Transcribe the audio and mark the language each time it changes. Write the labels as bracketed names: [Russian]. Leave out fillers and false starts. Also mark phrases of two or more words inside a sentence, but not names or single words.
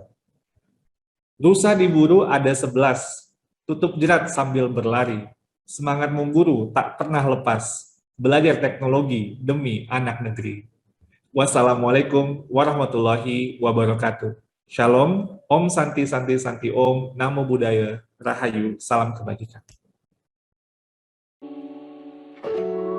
[Indonesian] Rusa diburu ada 11, tutup jerat sambil berlari. Semangatmu guru tak pernah lepas, belajar teknologi demi anak negeri. [Arabic] والسلام عليكم ورحمة الله وبركاته. [Indonesian] Shalom, [Sanskrit] ॐ शान्ति शान्ति शान्ति ॐ, [Pali] Namo Buddhaya, [Indonesian] Rahayu, salam kebajikan.